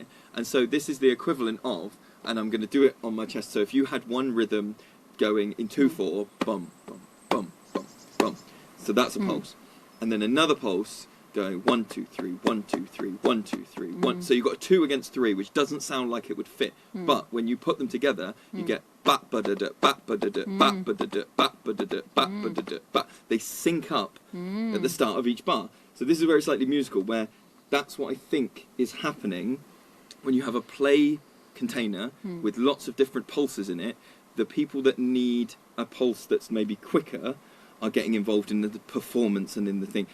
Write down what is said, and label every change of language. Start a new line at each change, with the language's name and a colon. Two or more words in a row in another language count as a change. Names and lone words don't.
English: And so this is the equivalent of, and I'm going to do it on my chest, so if you had one rhythm going in 2/4, bum, bum, bum, bum, bum, so that's a pulse. And then another pulse going 1 2 3 1 2 3 1 2 3 1. So you've got a 2 against 3, which doesn't sound like it would fit, but when you put them together, you get bat ba da da bat ba da da bat ba da da bat ba da da bat ba da da bat. They sync up at the start of each bar. So this is very slightly musical, where that's what I think is happening when you have a play container with lots of different pulses in it. The people that need a pulse that's maybe quicker are getting involved in the performance and in the thing.